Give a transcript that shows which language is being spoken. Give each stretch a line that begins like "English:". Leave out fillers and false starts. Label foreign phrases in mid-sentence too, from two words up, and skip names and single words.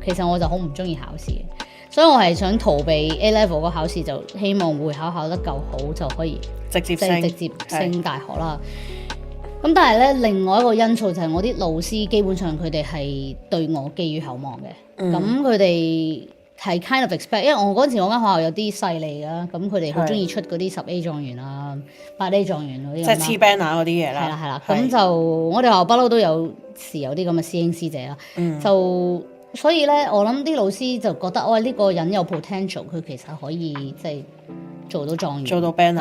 Cantonese: 其實我就好唔中意考試嘅，所以我係想逃避 A level 個考試，就希望會考得夠好就可以直接升大學啦。咁但係咧，另外一個因素就係我啲老師基本上佢哋係對我寄予厚望嘅，咁佢哋係
English: kind of expect，
Cantonese: 因為我嗰陣時我間學校有啲勢利啦，咁佢哋好中意出嗰啲10A 狀元啊、8A 狀元嗰啲，即係黐 banner 嗰啲嘢啦。係啦，咁就我哋學校不嬲都有時有啲咁嘅師兄師姐啦，就所以咧，我諗啲老師就覺得呢個人有 potential， 佢其實可以即係做到狀元，做到 banner。